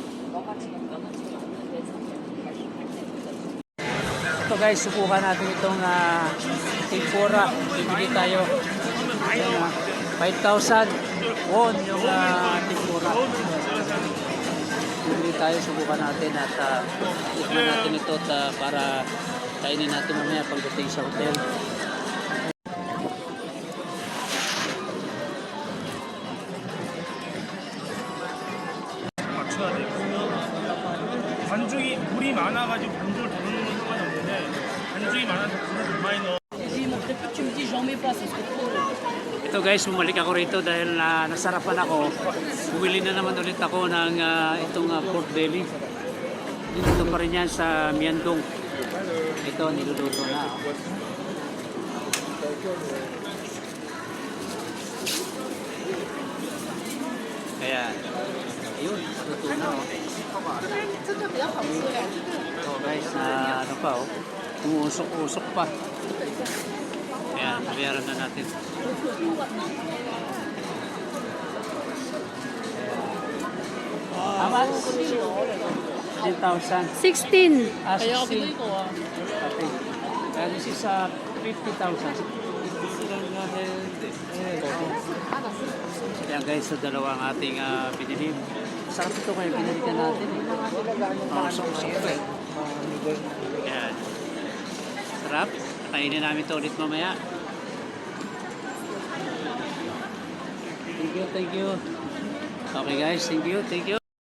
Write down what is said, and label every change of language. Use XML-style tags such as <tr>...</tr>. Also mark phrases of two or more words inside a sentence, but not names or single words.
<tl>Ito guys, subukan natin itong tempura. Bibili tayo. Ayan, 5,000 won yung tempura. Bibili tayo, subukan natin at tikman natin ito para kainin natin mamaya pagdating sa hotel.</tl> <ko>맞춰야 되고 반죽이 물이 많아가지고 건조를 더 넣는 건 상관없는데 반죽이 많아서 물을 좀 많이 넣어.</ko> <tl>Ito guys, bumalik ako rito dahil nasarapan ako. Bumili na naman ulit ako ng itong</tl> <en>pork belly.</en> <tl>Dito pa rin yan sa Miandong. Ito, niluluto na. Kaya, ayun, luto na. Ito guys, ano pa oh. Umuusok-usok pa. Ayan, nabiyaran na natin.</tl> <en>How much? 10,000. 16. 16. Okay. This is 50,000.</en> <tl>Ayan guys, so dalawa ang ating binili. Sarap ito kayo, binalikan natin. Usok-usok pa eh. Ayan. Sarap. Kainin namin ito ulit mamaya.</tl> <en>Thank you. Okay guys, thank you.</en>